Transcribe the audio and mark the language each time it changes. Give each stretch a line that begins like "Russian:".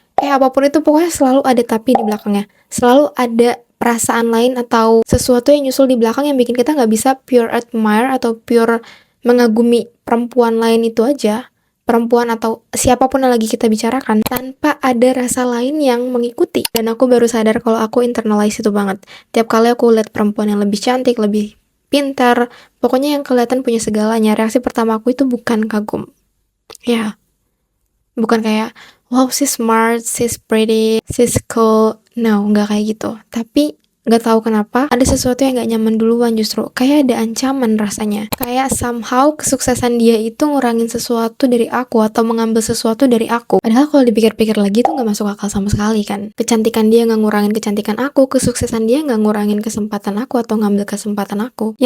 Indonesian: Apapun itu pokoknya selalu ada tapi di belakangnya. Selalu ada perasaan lain atau sesuatu yang nyusul di belakang yang bikin kita gak bisa
English: pure admire
Indonesian: atau pure mengagumi perempuan lain itu aja. Perempuan atau siapapun yang lagi kita bicarakan tanpa ada rasa lain yang mengikuti. Dan aku baru sadar kalau aku internalize itu banget. Tiap kali aku lihat perempuan yang lebih cantik, lebih pintar, pokoknya yang kelihatan punya segalanya, reaksi pertama aku itu bukan kagum. Ya, bukan kayak
English: wow she's smart, she's pretty, she's cool. No,
Indonesian: nggak kayak gitu. Tapi nggak tahu kenapa ada sesuatu yang nggak nyaman duluan, justru kayak ada ancaman rasanya. Kayak somehow kesuksesan dia itu ngurangin sesuatu dari aku atau mengambil sesuatu dari aku. Padahal kalau dipikir-pikir lagi tuh nggak masuk akal sama sekali kan. Kecantikan dia nggak ngurangin kecantikan aku, kesuksesan dia nggak ngurangin kesempatan aku atau ngambil kesempatan aku.